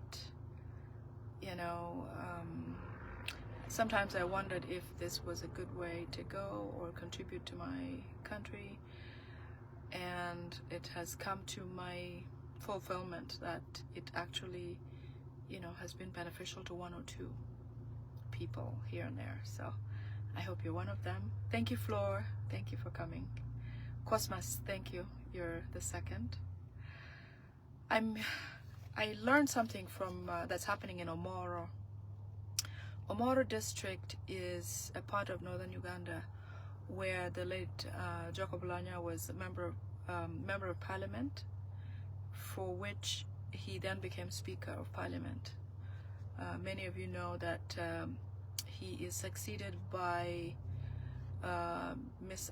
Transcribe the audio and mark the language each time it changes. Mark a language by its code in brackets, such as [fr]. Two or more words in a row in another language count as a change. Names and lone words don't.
[en] You know, sometimes I wondered if this was a good way to go or contribute to my country, and it has come to my fulfillment that it actually, you know, has been beneficial to one or two people here and there. So I hope you're one of them. Thank you, Floor. Thank you for coming. Cosmas, thank you. You're the second. I learned something from that's happening in Omoro. Omoro district is a part of northern Uganda where the late Jacob Lanya was a member of parliament, for which he then became Speaker of Parliament. Many of you know that he is succeeded by Mrs.